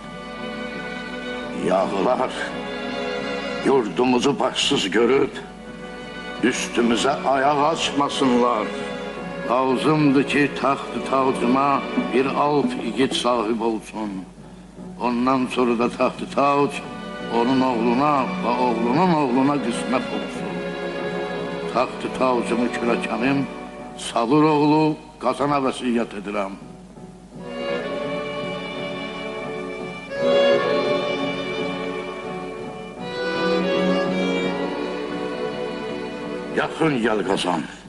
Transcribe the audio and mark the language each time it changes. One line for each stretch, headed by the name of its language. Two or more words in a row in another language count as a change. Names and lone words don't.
Turkish: Yağlar yurdumuzu başsız görüp üstümüze ayak açmasınlar. Lazımdır ki taxt-ı tacıma bir alp igid sahip olsun. Ondan sonra da taxt-ı tac onun oğluna ve oğlunun oğluna kısmet olsun.
Azerbaijani: Taxt-ı tacımı kürəkənim Salur oğlu Qazana vəsiyyət edirəm. Yaxın gəl Qazan.